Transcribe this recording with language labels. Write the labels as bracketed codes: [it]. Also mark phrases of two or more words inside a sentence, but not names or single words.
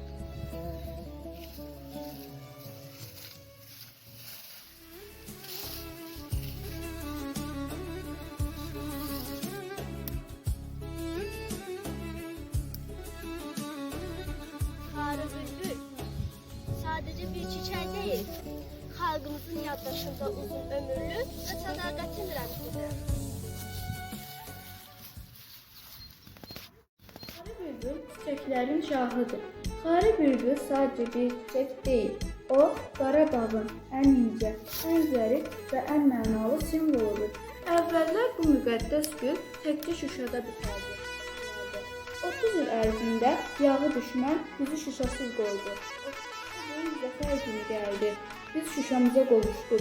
[tr] Kara bülbül sadece bir çiçek değil, halkımızın yaddaşında uzun ömürlü ve sadakatin rəmzidir. Xarı bülbül çiçeklerin şahıdır. Xarı bülbül sadece bir çiçek değil. [az] O, Qarabağın ən incə, ən zərif və ən mənalı simvoludur. Əvvəllər bu müqəddəs gül təkcə Şuşada bitərdi. 30 il ərzində yağı düşmən bizi Şuşasız qoydu. Böyük zəfər günü gəldi. Biz Şuşamıza qovuşduq.